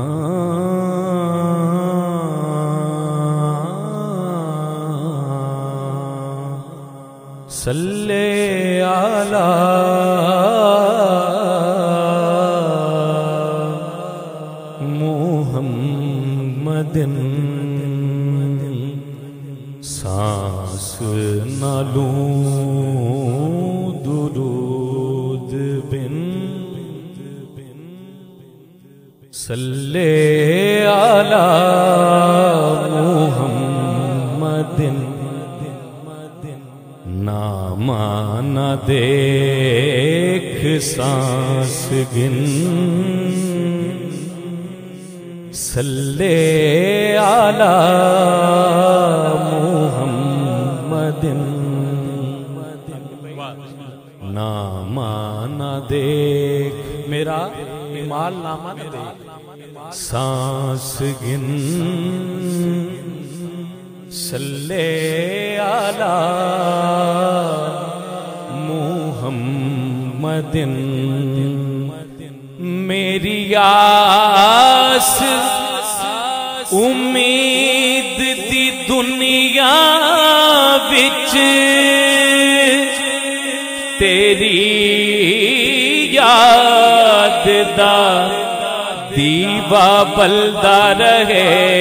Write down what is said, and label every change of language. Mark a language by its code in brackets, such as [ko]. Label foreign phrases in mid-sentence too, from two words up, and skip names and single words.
[ar] صلِّ على محمدٍ [pa] ਸਾਂਸ ਨ ਲੂੰ ਦੁਰੂਦ ਬਿਨ [ar] صلِّ على [pa] मुहम्मदिन ਨਾਮਾ ਨ ਦੇਖ ਸਾਂਸ ਗਿਣ [ar] صلِّ على [pa] मुहम्मदिन ਨਾਮਾ ਨ ਦੇਖ ਮੇਰਾ ਇਮਾਲ ਨਾਮਾ ਨ ਦੇਖ ਸਾਂਸ ਗਿਣ [ar] صلِّ على محمدٍ [pa] ਮੇਰੀ ਆਸ ਉਮੀਦ ਦੀ ਦੁਨੀਆ ਵਿਚ ਤੇਰੀ ਯਾਦ ਦਾ ਦੀਵਾ ਬਲਦਾ ਰਹੇ